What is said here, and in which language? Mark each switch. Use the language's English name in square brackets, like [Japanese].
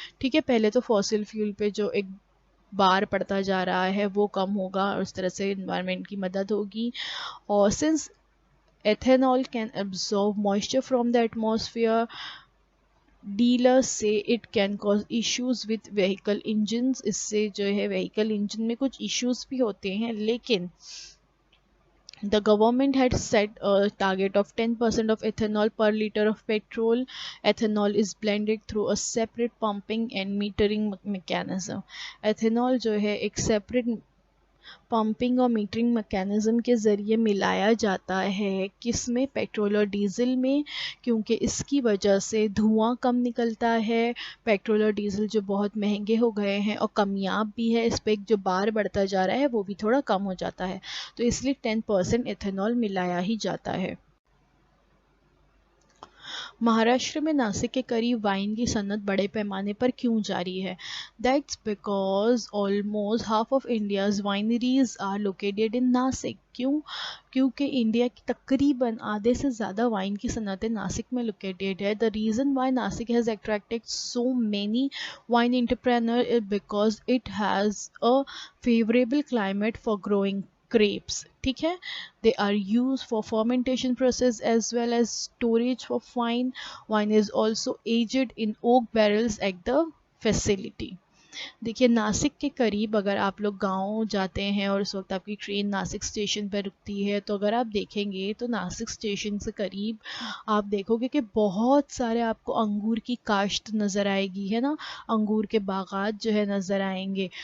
[Hindi] ठीक है, पहले तो फॉसिल फ्यूल पे जो एक बार पड़ता जा रहा है वो कम होगा और इस तरह से एनवायरनमेंट की मदद होगी। [English] और since ethanol can absorb moisture from the atmosphere, dealers से it can cause issues with vehicle engines. [Hindi] इससे जो है व्हीकल इंजन में कुछ इश्यूज भी होते हैं, लेकिन [English] the government had set a target of 10% of ethanol per liter of petrol. Ethanol is blended through a separate pumping and metering mechanism. [Hindi] ethanol जो है एक separate पंपिंग और मीटरिंग मैकेनिज़्म के ज़रिए मिलाया जाता है। किस में? पेट्रोल और डीज़ल में, क्योंकि इसकी वजह से धुआं कम निकलता है। पेट्रोल और डीज़ल जो बहुत महंगे हो गए हैं और कमियाब भी है, इस पर एक जो बार बढ़ता जा रहा है वो भी थोड़ा कम हो जाता है, तो इसलिए 10% एथेनॉल मिलाया ही जाता है। महाराष्ट्र में नासिक के करीब वाइन की सनत बड़े पैमाने पर क्यों जारी है? [English] That's because almost half of India's wineries are located in Nashik. क्यों? [Hindi] क्योंकि इंडिया की तकरीबन आधे से ज़्यादा वाइन की सनतें नासिक में लोकेटेड है। [English] The reason why Nashik has attracted so many wine entrepreneur is because it has a favourable climate for growing grapes. [Hindi] ठीक है, [English] they are used for fermentation process as well as storage for wine is also aged in oak barrels at the facility. [Hindi] देखिए नासिक के करीब अगर आप लोग गांव जाते हैं और उस वक्त आपकी ट्रेन नासिक स्टेशन पर रुकती है, तो अगर आप देखेंगे तो नासिक स्टेशन से करीब आप देखोगे कि बहुत सारे आपको अंगूर की काश्त नज़र आएगी, है ना, अंगूर के बागात जो है नज़र आएंगे।